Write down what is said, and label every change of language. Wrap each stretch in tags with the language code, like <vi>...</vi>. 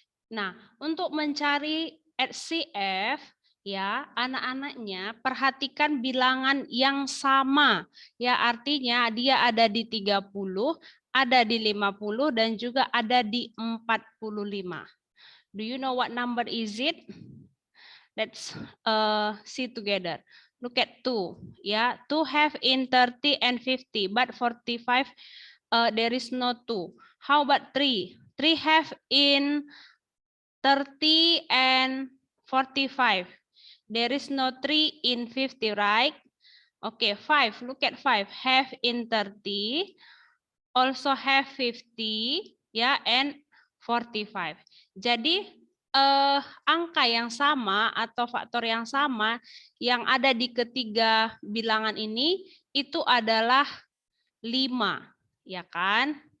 <id>Nah, untuk mencari HCF, ya, anak-anaknya perhatikan bilangan yang sama. Ya, artinya dia ada di 30, ada di 50 dan juga ada di 45.</id> <en>Do you know what number is it? Let's see together. Look at 2. Yeah, 2 have in 30 and 50, but 45 there is no 2. How about 3? 3 have in 30 and 45. There is no 3 in 50, right? Okay, 5. Look at 5. Have in 30, also have 50, yeah, and 45.</en> <id>Jadi angka yang sama atau faktor yang sama yang ada di ketiga bilangan ini itu adalah 5, ya kan?</id>